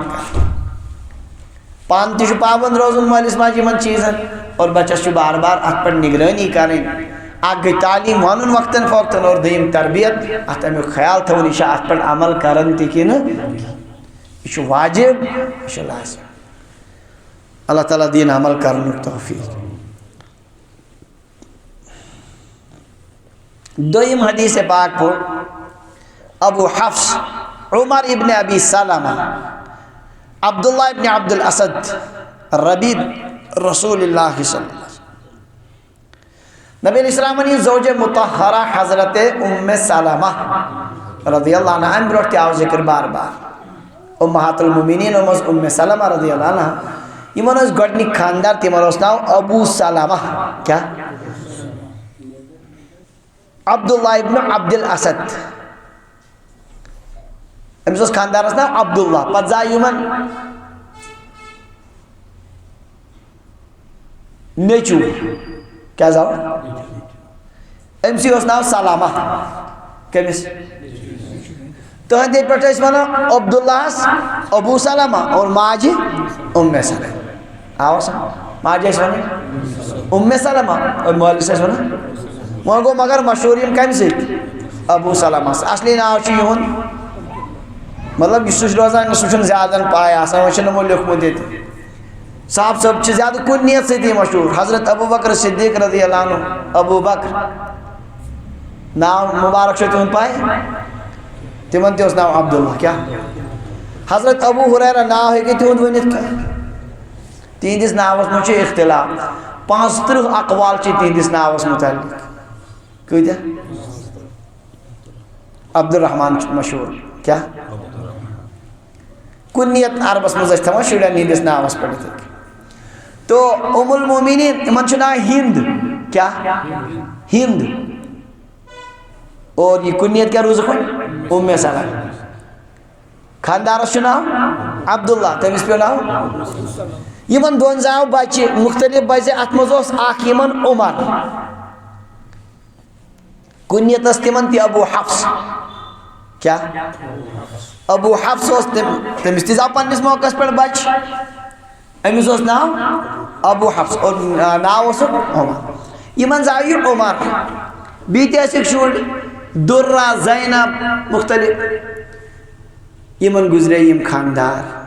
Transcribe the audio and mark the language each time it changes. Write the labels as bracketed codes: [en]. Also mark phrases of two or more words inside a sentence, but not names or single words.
[ks] پانہٕ تہِ چھُ پابند روزُن مٲلِس ماجہِ یِمن چیٖزن اور بچس چھُ بار بار اتھ پٮ۪ٹھ نگرٲنی کرٕنۍ اکھ گٔے تعلیٖم ونُن وقتن فوقتن اور دوٚیِم تربیت اتھ امیُک خیال تھاوُن یہِ چھا اتھ پٮ۪ٹھ عمل کران تہِ کِنہٕ یہ چھُ واجب یہ چھُ لازم اللہ تعالیٰ دین عمل کرنُک توفیق دوٚیِم حدیث پاک پوٚر ابو حفص عمر ابن ابی سلمہ عبداللہ ابن عبد الاسد ربیب رسول اللہ [ar] صلی اللہ علیہ وسلم [ks] نبی [ar] علیہ السلام [ks] نے زوج مطہرہ حضرت ام سلمہ [ar] رضی اللہ عنہ [ks] امہ برونٛٹھ تہِ آو ذکر بار بار [ar] امہات المومنین [ks] ام سلمہ [ar] رضی اللہ عنہ [ks] یمن اوس گۄڈنیُک خاندار تِمن اوس ناو ابو سلمہ کیا عبداللہ ابن عبد الاسد أمس اوس خاندارس ناو عبداللہ پتہٕ زاو یمن نیچو کیا زاو أمسٕے اوس ناو سلامہ کٔمِس تہندے پٮ۪ٹھ ٲسۍ ونان عبداللہس ابو سلمہ اور ماجہِ ام سلمہ آو ماجہِ ٲسۍ ونان ام سلمہ اور مٲلِس ٲسۍ ونان وۄنۍ گوٚو مگر مشہوٗر یِم کمہِ سۭتۍ ابو سلمہ اصلی ناو چھُ یِہُنٛد مطلب یُس سُہ چھُ روزان سُہ چھُنہٕ زیادٕ پاے آسان وۄنۍ چھُنہٕ یِمو لیوٗکھمُت ییٚتہِ صاحب صٲب چھِ زیادٕ کُنہِ نیت سۭتی مشہوٗر حضرت ابو بکر صدیق [ar] رضی اللہ عنہ [ks] ابو بکر ناو مبارک چھُ تِہُنٛد پاے تِمن تہِ اوس ناو عبداللہ کیا حضرت ابو ہریرہ ناو ہیٚکہِ تِہُنٛد ؤنِتھ کانٛہہ تِہنٛدِس ناوس منٛز چھُ اختلاف 35 اقوال چھِ تِہنٛدِس ناوس متعلق کۭتیاہ عبدالرحمان چھُ مشہوٗر کیا کُنیت عربس منٛز ٲسۍ تھاوان شُرٮ۪ن ہِنٛدِس ناوس پٮ۪ٹھ یِتھَے کٔنۍ تو [ar] ام المومنین [ks] یِمن چھُ ناو ہند کیا ہند اور یہ کُنیت کیا روزُکھ وۄنۍ ام سلمہ خاندارس چھُ ناو عبداللہ تٔمِس پیٚو ناو یِمن دۄن زاو بچہِ مختلف بچہِ اتھ منٛز اوس اکھ یِمن عمر کُنیت ٲس تِمن تہِ ابو حفص کیا ابو حفص اوس تٔمِس تہِ زاو پننِس موقعس پٮ۪ٹھ بچہِ أمِس اوس ناو ابو حفص اور ناو اوسُکھ عمر یِمن زاو یہِ عمر بیٚیہِ تہِ ٲسِکھ شُرۍ دُرہ زینب مختلف یِمن گُزرے یِم خاندار